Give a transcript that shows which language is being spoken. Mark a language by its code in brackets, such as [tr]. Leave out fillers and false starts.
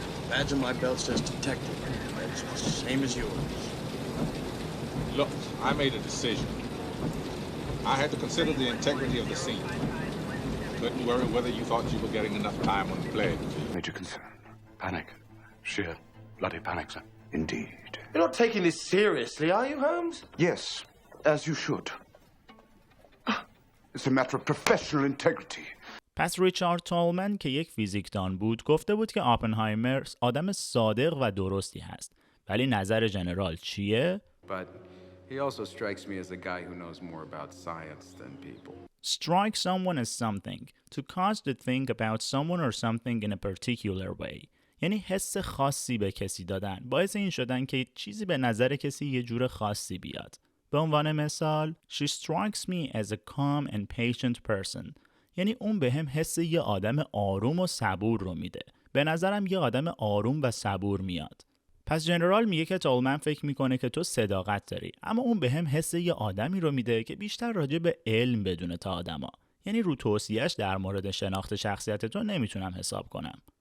[en] Badge on my belt says detective. It's the same as yours. Look, I made a decision. I had to consider the integrity of the scene. Couldn't worry whether you thought you were getting enough time on the play. Major concern. Panic. Sheer bloody panic, sir. Indeed. You're not taking this seriously, are you, Holmes? Yes, as you should. It's a matter of professional integrity. [fa] پس ریچارد تولمن که یک فیزیکدان بود گفته بود که آپنهایمر آدم صادق و درستی هست. ولی نظر جنرال چیه؟ [en] But he also strikes me as a guy who knows more about science than people. Strike someone as something, to cause to think about someone or something in a particular way. [fa] یعنی حس خاصی به کسی دادن، باعث این شدن که چیزی به نظر کسی یه جور خاصی بیاد. به عنوان مثال [en] She strikes me as a calm and patient person. [fa] یعنی اون به هم حس یه آدم آروم و صبور رو میده. به نظرم یه آدم آروم و صبور میاد. پس جنرال میگه که تولمن فکر میکنه که تو صداقت داری، اما اون به هم حس یه آدمی رو میده که بیشتر راجع به علم بدونه تا آدما. یعنی رو توصیه‌اش در مورد شناخت شخصیت تو نمیتونم حساب کنم.